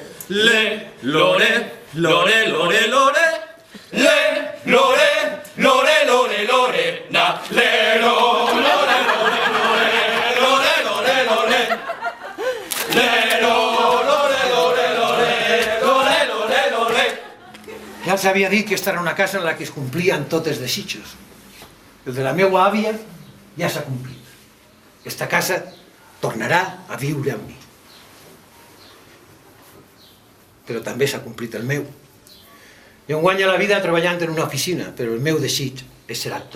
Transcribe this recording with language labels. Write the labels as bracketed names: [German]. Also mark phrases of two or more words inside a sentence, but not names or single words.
[Catalan] Le, lore, lore, lore, lore. Le, lore, lore, lore, lore. Na, le, lore, lore, lore, lore, lore, lore. Le, lore, lore, lore, lore, lore, lore. Ja els havia dit que esta era una casa en la que es complien totes desitjos. El de la meua àvia ja s'ha complit. Esta casa tornarà a viure amb mi. Però també s'ha complit el meu. Jo em guanyo la vida treballant en una oficina, però el meu desig és ser actor.